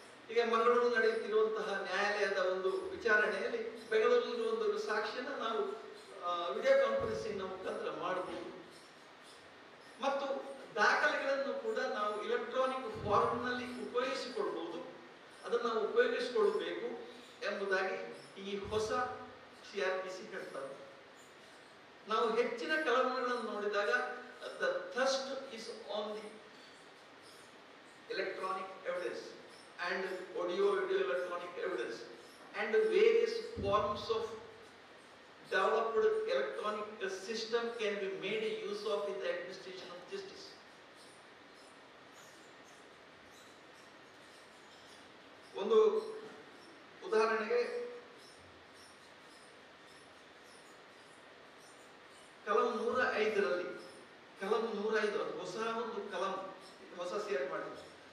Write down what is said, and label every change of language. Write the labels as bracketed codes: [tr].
[kn] ಈಗ ಮಂಗಳೂರು ನಡೆಯುತ್ತಿರುವಂತಹ ನ್ಯಾಯಾಲಯದ ಒಂದು ವಿಚಾರಣೆಯಲ್ಲಿ ಬೆಂಗಳೂರಿನ ಒಂದು ಸಾಕ್ಷಿಯನ್ನು ನಾವು ವಿಡಿಯೋ ಕಾನ್ಫರೆನ್ಸಿಂಗ್ ಮುಖಾಂತರ ಮಾಡಬಹುದು. ಮತ್ತು ದಾಖಲೆಗಳನ್ನು ಕೂಡ ನಾವು ಇಲೆಕ್ಟ್ರಾನಿಕ್ ಫಾರ್ಮ್ನಲ್ಲಿ ಉಪಯೋಗಿಸಿಕೊಳ್ಬಹುದು. ಅದನ್ನು ನಾವು ಉಪಯೋಗಿಸಿಕೊಳ್ಳಬೇಕು ಎಂಬುದಾಗಿ ಈ ಹೊಸ CRPC ಹೇಳ್ತಾರೆ. ನಾವು ಹೆಚ್ಚಿನ ಕಲಮುಗಳನ್ನು ನೋಡಿದಾಗ [en] the thrust is on the electronic evidence and audio video electronic evidence and various forms of developed electronic system can be made use of in the administration of justice. [kn] ಒಂದು ಉದಾಹರಣೆಗೆ ಕಲಂ 105ರಲ್ಲಿ ಕಲಂ 105 ಅದು ಹೊಸ ಒಂದು ಕಲಂ, ಹೊಸ ಸೇರ್ ಮಾಡಿದ್ರು.